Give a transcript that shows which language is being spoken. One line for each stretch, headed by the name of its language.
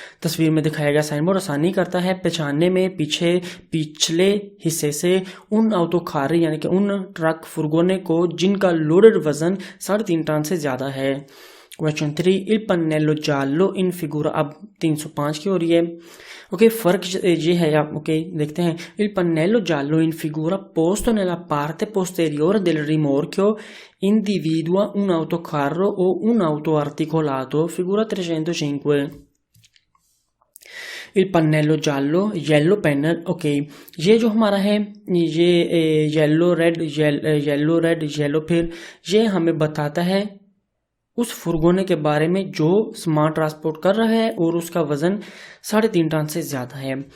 Hindi: तस्वीर में दिखाया गया साइन बोर्ड आसानी करता है पहचानने में पिछले हिस्से से उन autocarri यानी कि उन ट्रक फुर्गोने को जिनका लोडेड वजन 3.5 टन से ज्यादा है। Question 3,
Italian: il pannello giallo in figura
Hindi: अब 305 की हो रही है। ओके, फर्क ये है, आप ओके देखते हैं।
Italian: il pannello giallo in figura posto nella parte posteriore del rimorchio individua un autocarro o un autoarticolato, figura 305। il pannello giallo
Hindi: yellow panel, okay, ये जो हमारा है ये येलो रेड, फिर ये हमें बताता है उस फुर्गोने के बारे में जो सामान ट्रांसपोर्ट कर रहा है और उसका वजन 3.5 टन से ज्यादा है।